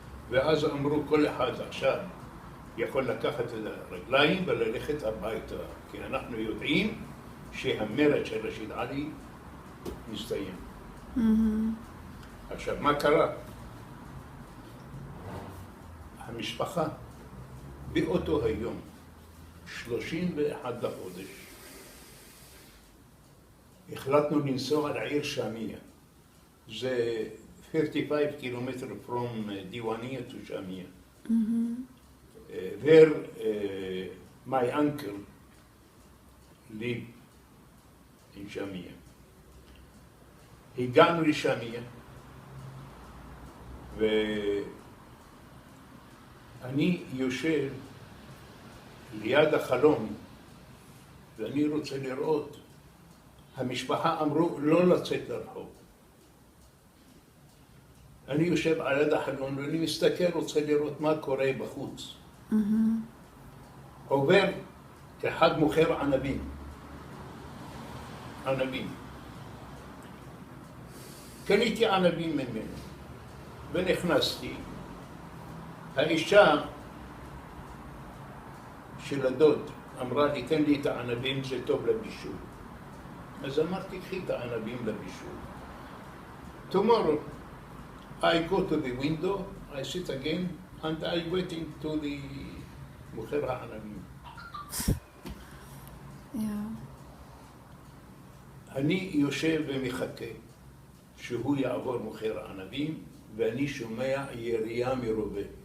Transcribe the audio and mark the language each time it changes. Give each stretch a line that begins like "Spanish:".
Hebrew: ואז אמרו כל אחד עכשיו יכול לקחת את הרגליים וללכת הביתה, כי אנחנו יודעים שהמרד של רשיד עלי מסתיים. עכשיו, מה קרה? המשפחה באותו היום, 31 לחודש, החלטנו לנסוע לעיר שמיה. זה 35 קילומטר
English: from Diwania to Shamia. Where my uncle lived in Shamia.
Hebrew: הגענו לשמיה, ואני יושב ליד החלום ואני רוצה לראות. המשפחה אמרו לא לצאת לרחוב. אני יושב על יד החלון ואני מסתכל, רוצה לראות מה קורה בחוץ. עובר אחד מוכר ענבים. ענבים. קניתי ענבים ממנו ונכנסתי. האישה של הדוד אמרה לי, תן לי את הענבים, זה טוב לבישול. אז אמרתי, קחי את הענבים לבישול.
English: Tomorrow, I go to the window, I sit again, and I waiting to the
Hebrew: מוכר הענבים. אני יושב ומחכה שהוא יעבור מוכר ענבים, ואני שומע ירייה מרובה.